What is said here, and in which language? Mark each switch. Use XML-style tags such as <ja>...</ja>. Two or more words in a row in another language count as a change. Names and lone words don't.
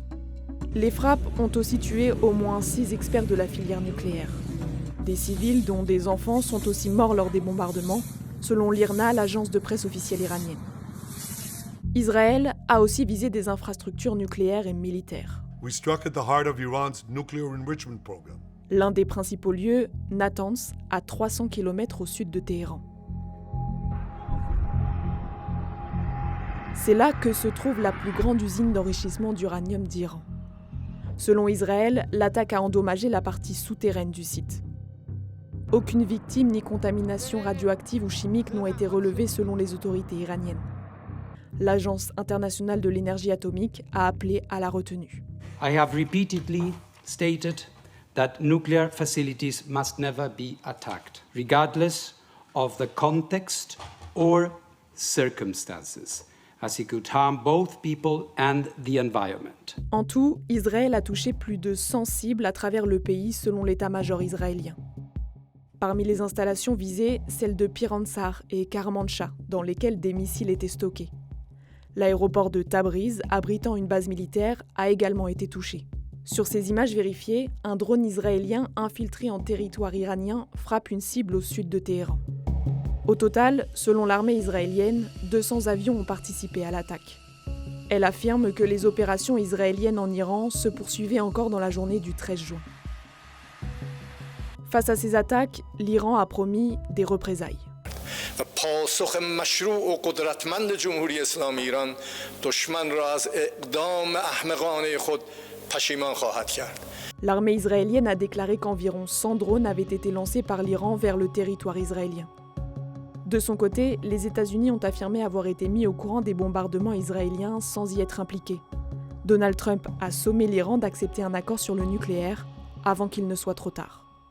<fr>Les frappes ont aussi tué au moins 6 experts de la filière nucléaire. Des civils, dont des enfants, sont aussi morts lors des bombardements, selon l'IRNA, l'agence de presse officielle iranienne. Israël a aussi visé des infrastructures nucléaires et militaires.</fr> <en>We struck at the heart of Iran's nuclear enrichment program.</en> <fr>L'un des principaux lieux, Natanz, à 300 km au sud de Téhéran. C'est là que se trouve la plus grande usine d'enrichissement d'uranium d'Iran. Selon Israël, l'attaque a endommagé la partie souterraine du site. Aucune victime ni contamination radioactive ou chimique n'ont été relevées selon les autorités iraniennes. L'Agence internationale de l'énergie atomique a appelé à la retenue.</fr> <en>I have repeatedly stated that nuclear facilities must never be attacked, regardless of the context or circumstances, as it could harm both people and the environment.</en> <fr>En tout, Israël a touché plus de 100 cibles à travers le pays selon l'état-major israélien. Parmi les installations visées, celles de Pir-Ansar et Karmanshah, dans lesquelles des missiles étaient stockés. L'aéroport de Tabriz, abritant une base militaire, a également été touché. Sur ces images vérifiées, un drone israélien infiltré en territoire iranien frappe une cible au sud de Téhéran. Au total, selon l'armée israélienne, 200 avions ont participé à l'attaque. Elle affirme que les opérations israéliennes en Iran se poursuivaient encore dans la journée du 13 juin. Face à ces attaques, l'Iran a promis des représailles.</fr> <fa>پاسخ مشروع و قدرتمند جمهوری اسلامی ایران دشمن را از اقدام احمقانه خود پشیمان خواهد کرد.</fa> <fr>L'armée israélienne a déclaré qu'environ 100 drones avaient été lancés par l'Iran vers le territoire israélien. De son côté, les États-Unis ont affirmé avoir été mis au courant des bombardements israéliens sans y être impliqués. Donald Trump a sommé l'Iran d'accepter un accord sur le nucléaire avant qu'il ne soit trop tard.</fr>